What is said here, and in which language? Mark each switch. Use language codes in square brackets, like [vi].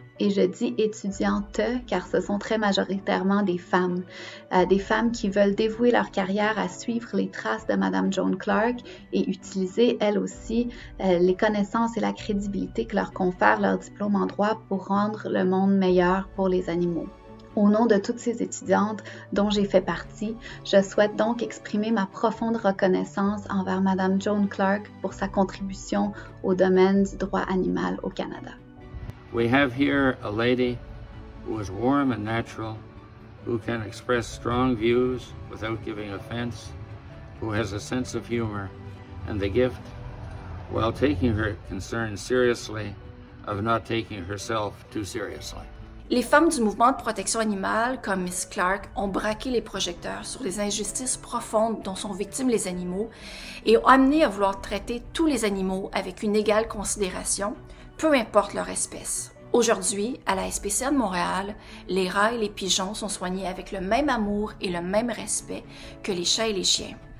[fr] Et je dis étudiantes car ce sont très majoritairement des femmes qui veulent dévouer leur carrière à suivre les traces de Mme Joan Clark et utiliser elles aussi les connaissances et la crédibilité que leur confère leur diplôme en droit pour rendre le monde meilleur pour les animaux. Au nom de toutes ces étudiantes dont j'ai fait partie, je souhaite donc exprimer ma profonde reconnaissance envers Mme Joan Clark pour sa contribution au domaine du droit animal au Canada. [en] We have here a lady who is warm and natural, who can express strong views without giving offense, who has a sense of humor, and the gift, while taking her concerns seriously, of not taking herself too seriously. [fr] Les femmes du mouvement de protection animale, comme Miss Clark, ont braqué les projecteurs sur les injustices profondes dont sont victimes les animaux et ont amené à vouloir traiter tous les animaux avec une égale considération, peu importe leur espèce. Aujourd'hui, à la SPCA de Montréal, les rats et les pigeons sont soignés avec le même amour et le même respect que les chats et les chiens.